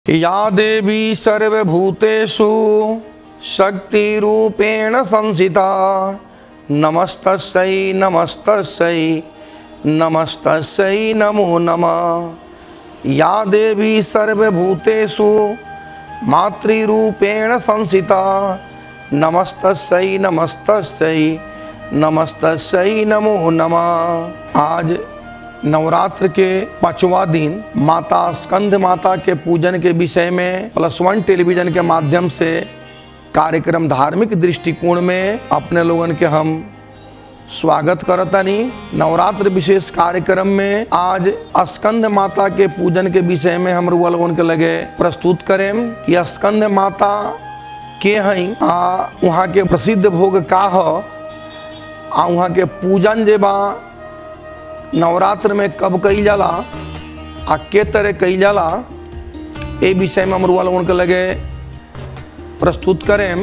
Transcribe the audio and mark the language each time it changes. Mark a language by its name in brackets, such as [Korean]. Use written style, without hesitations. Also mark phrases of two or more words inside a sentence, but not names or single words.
[Sanskrit] या देवी सर्वभूतेषु शक्तिरूपेण संस्थिता नमस्तस्यै नमस्तस्यै नमस्तस्यै नमो नमः। या देवी सर्वभूतेषु मातृरूपेण संस्थिता नमस्तस्यै नमस्तस्यै नमस्तस्यै नमो नमः। [Bhojpuri] आज नवरात्र के 5वां दिन माता स्कंद माता के पूजन के विषय में +1 टेलीविजन के माध्यम से कार्यक्रम धार्मिक दृष्टिकोण में अपने लोगन के हम स्वागत करतनी। नवरात्र विशेष कार्यक्रम में आज स्कंद माता के पूजन के विषय में हम लोगन के लगे प्रस्तुत करें कि स्कंद माता के हैं, वहाँ के प्रसिद्ध भोग का है, वहाँ के पूजन जे बा नवरात्र में कब कई जाला आ के तरह कई जाला, ए विषय में हम लोगन के लगे प्रस्तुत करें।